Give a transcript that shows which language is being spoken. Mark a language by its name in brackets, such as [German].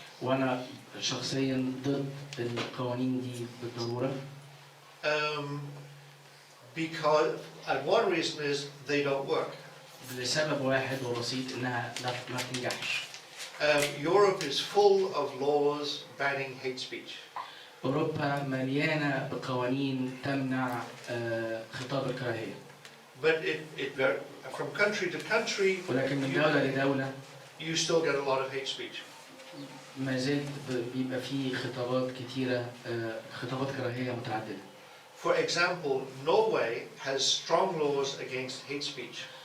[Arabic] وأنا شخصيا ضد القوانين دي بالضرورة. [English] Because one reason is they don't work. [Arabic] لسبب واحد وبسيط إنها ما بتنجحش. [English] Europe is full of laws banning hate speech. [Arabic] أوروبا مليانة بقوانين تمنع خطاب الكراهية. [English] But from country to country, [Arabic] ولكن من دولة لدولة [English] you still get a lot of hate speech. [Arabic] ما زلت بيبقى فيه خطابات كتيرة خطابات كراهية متعددة. [English] For example, Norway has strong laws against hate speech.